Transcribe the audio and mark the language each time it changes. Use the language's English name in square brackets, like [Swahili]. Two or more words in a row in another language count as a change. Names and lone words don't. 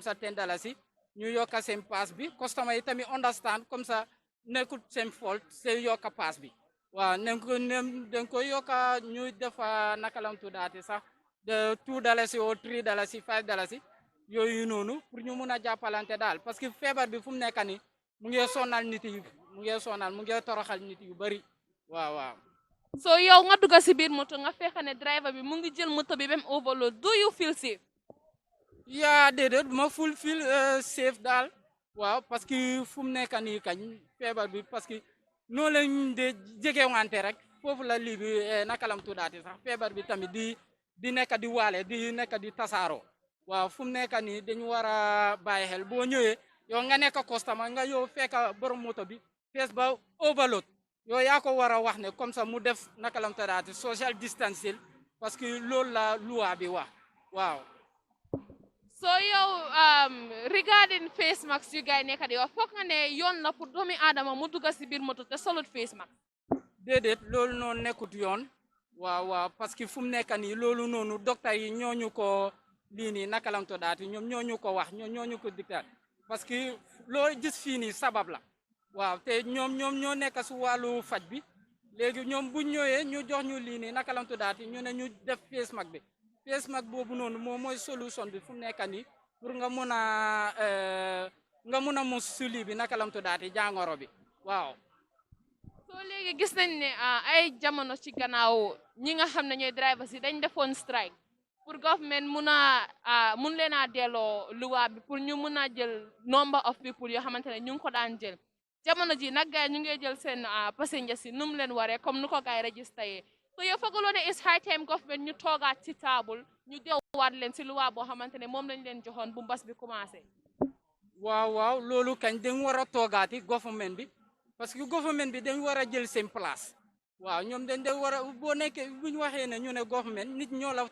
[Wolof] ça $10 ñu yokka seen pass bi customer yi tamit understand [French] comme ça [Wolof] nekkut seen fault seen yokka pass bi waaw dañ ko yokka ñu def naka lam tuddaati sax de $2 ou $3 $5 yooyu noonu pour ñu mun a jàppalante daal [French] parce que [Wolof] feebar bi fu mu nekk nii mu ngi sonal nit yi mu ngi toroxal nit yu bëri waaw. so yow nga dugg si biir moto nga fekk ne driver bi mu ngi jël moto bi même overload [English] do you feel safe. [Wolof] yaa déedéet ma [English] feel safe [Wolof] daal waaw [French] parce que [Wolof] fu mu nekk nii kañ feebar bi [French] parce que [Wolof] noonu lañ de jegewante rek foofu la lii bi naka lam tuddaati sax feebar bi tamit di nekk di waale di nekk di tasaaroo waaw fu mu nekk nii dañu war a bàyyi xel boo ñëwee yow nga nekk customer nga yow fekk borom moto bi fees ba overload yow yaa ko war a wax ne [French] comme ça [Wolof] mu def naka lam tuddaati [English] social distancing [French] parce que [Wolof] loolu la loi bi wax waaw. so yow regarding [English] face mask [Wolof] yu gars yi nekk di wax foog nga ne yoon la pour doomi aadama mu dugg si biir moto te solut face mask. déedéet loolu noonu nekkut yoon waaw [French] parce que [Wolof] fu mu nekk nii loolu noonu docteur yi ñooñu ko lii nii naka lam tuddaati ñoom ñooñu ko wax ñooñu ko dictat [French] parce que [Wolof] loo gis fii nii sabab la waaw te ñoom ñoo nekk su wàllu faj bi léegi ñoom bu ñëwee ñu jox ñu lii nii naka lam tuddaati ñu ne ñu def [English] face mask [Wolof] bi. [English] face mask [Wolof] boobu noonu moom mooy solution bi fu mu nekk nii pour nga mun a mus suli bi naka lam tuddaati jàngoro bi waaw. soo léegi gis nañ ne ay jamono ci gannaaw ñi nga xam ne ñooy drivers yi dañ defoon strike pour government mun leen a delloo luwa bi pour ñu mun a jël [English] number of people [Wolof] yoo xamante ne ñu ngi ko daan jël jamono ji nag gars yi ñu ngi jël seen passengers yi nu mu leen waree comme nu ko gars yi registré so yow fooguloo ne [English] is high time government [Wolof] ñu toogaat ci table ñu delluwaat leen si luwa boo xamante ne moom lañ leen joxoon bu mbas bi commencé. waaw loolu kañ dañ war a toogaati government bi [French] parce que [Wolof] government bi dañ war a jël seen place waaw ñoom dañ war a boo nekkee bu ñu waxee ne ñu ne government nit ñoo la